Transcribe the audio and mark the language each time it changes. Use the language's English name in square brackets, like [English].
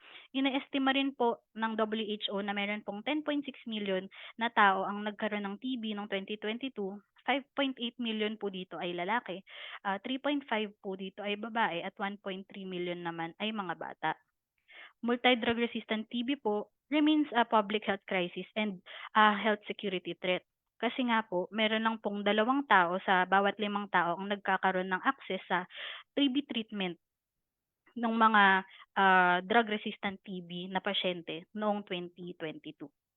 [Filipino] Ina-estima rin po ng WHO na meron pong 10.6 million na tao ang nagkaroon ng TB noong 2022. 5.8 million po dito ay lalaki, 3.5 po dito ay babae at 1.3 million naman ay mga bata. [English] Multi-drug resistant TB po remains a public health crisis and a health security threat. [Filipino] Kasi nga po, meron lang pong 2 tao sa bawat 5 tao ang nagkakaroon ng access sa TB treatment ng mga drug resistant TB na pasyente noong 2022.